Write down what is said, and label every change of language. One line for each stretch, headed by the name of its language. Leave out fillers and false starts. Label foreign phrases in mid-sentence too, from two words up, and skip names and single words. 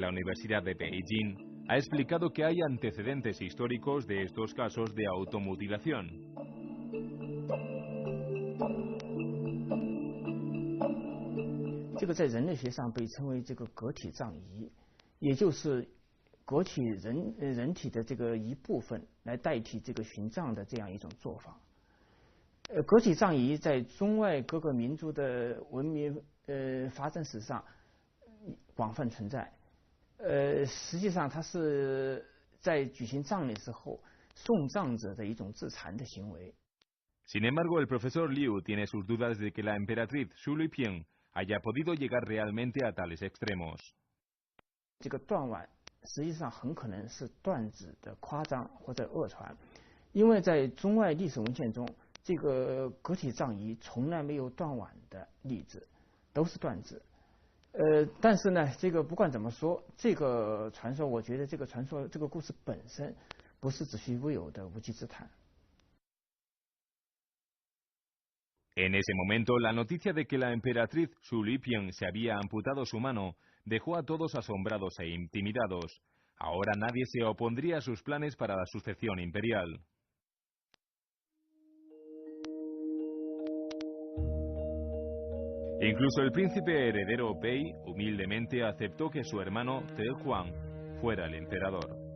Spanish: la Universidad de Beijing ha explicado que hay antecedentes históricos de estos casos de automutilación.
Chinese: 这个在人类学上被称为这个个体葬仪，也就是革取人体的这个一部分来代替这个殉葬的这样一种做法。革体葬仪在中外各个民族的文明发展史上广泛存在。实际上它是在举行葬礼之后送葬者的一种自残的行为。
Spanish: Sin embargo, el profesor Liu tiene sus dudas de que la emperatriz Su Lipian haya podido llegar realmente a tales extremos.
Chinese: 这个断腕实际上很可能是断指的夸张或者讹传，因为在中外历史文献中，这个革体葬仪从来没有断腕的例子，都是断指。但是呢，这个不管怎么说，这个传说，我觉得这个传说这个故事本身不是子虚乌有的无稽之谈。
Spanish: En ese momento, la noticia de que la emperatriz Su Lipian se había amputado su mano dejó a todos asombrados e intimidados. Ahora nadie se opondría a sus planes para la sucesión imperial. Incluso el príncipe heredero Bei humildemente aceptó que su hermano Te Huang fuera el emperador.